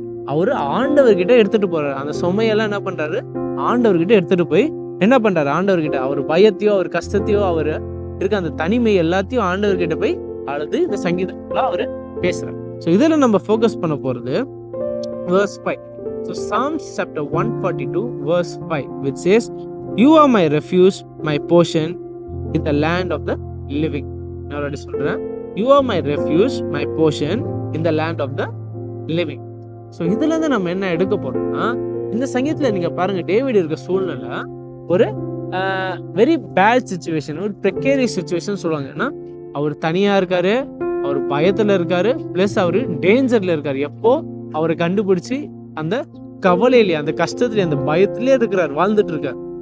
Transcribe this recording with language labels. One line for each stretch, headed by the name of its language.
Tamil: அவரு ஆண்டவர்கிட்ட எடுத்துட்டு போறாரு. அந்த சுமையெல்லாம் என்ன பண்றாரு? ஆண்டவர்கிட்ட எடுத்துட்டு போய் என்ன பண்றாரு? ஆண்டவர்கிட்ட அவர் பயத்தையோ, அவர் கஷ்டத்தையோ, அவர் இருக்க அந்த தனிமை எல்லாத்தையும் ஆண்டவர்கிட்ட போய் அழுது இந்த சங்கீதத்துல அவரு பேசுறாரு. ஸோ இதுல நம்ம ஃபோக்கஸ் பண்ண போறது verse 5.
English: So Psalms chapter 142 verse 5 which says, "You are my refuge, my portion in the land of the living."
Tamil: நான் already சொல்றேன்.
English: You are my refuge, my portion in the land of the living.
Tamil: So இதுல இருந்து நம்ம என்ன எடுக்க போறோம்னா, இந்த சங்கீதத்துல நீங்க பாருங்க, டேவிட் இருக்க சூழ்நிலை ஒரு
English: very bad situation,
Tamil: ஒரு ப்ரெக்கேரியஸ் சிச்சுவேஷன் சொல்லுவாங்க. ஏன்னா அவர் தனியா இருக்காரு, அவர் பயத்துல இருக்காரு, பிளஸ் அவரு டேஞ்சர்ல இருக்காரு. எப்போ அவரை கண்டுபிடிச்சு அந்த கவலையிலே, அந்த கஷ்டத்துல, அந்த பயத்திலே இருக்கிறார், வாழ்ந்துட்டு இருக்கார்.